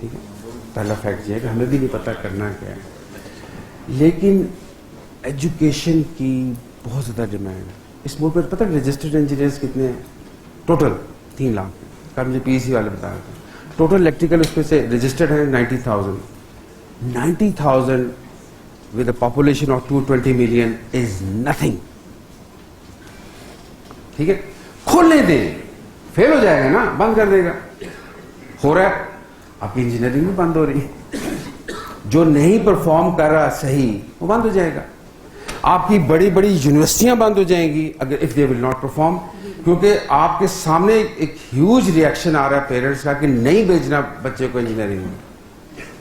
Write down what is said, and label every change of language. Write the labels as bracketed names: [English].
[Urdu] ٹھیک ہے, پہلا فیکٹ یہ ہے کہ ہمیں بھی نہیں پتہ کرنا کیا ہے, لیکن ایجوکیشن کی بہت زیادہ ڈیمانڈ ہے. اس ملک پر پتہ رجسٹرڈ انجینئرس کتنے ہیں ٹوٹل؟ 3 لاکھ. کل مجھے پی سی والے بتایا تھا ٹوٹل الیکٹریکل اس پہ سے رجسٹرڈ ہیں 90,000. [English] 90,000 with a population of 220 million is nothing. [Urdu] ٹھیک ہے, کھولنے دیں, فیل ہو جائے گا نا, بند کر دے گا. ہو رہا ہے, آپ کی انجینئرنگ بھی بند ہو رہی ہے. جو نہیں پرفارم کر رہا صحیح وہ بند ہو جائے گا. آپ کی بڑی بڑی یونیورسٹیاں بند ہو جائیں گی اگر [English] if they will not perform, [Urdu] کیونکہ آپ کے سامنے ایک ہیوج ریئیکشن آ رہا ہے پیرنٹس کا کہ نہیں بھیجنا بچے کو انجینئرنگ میں.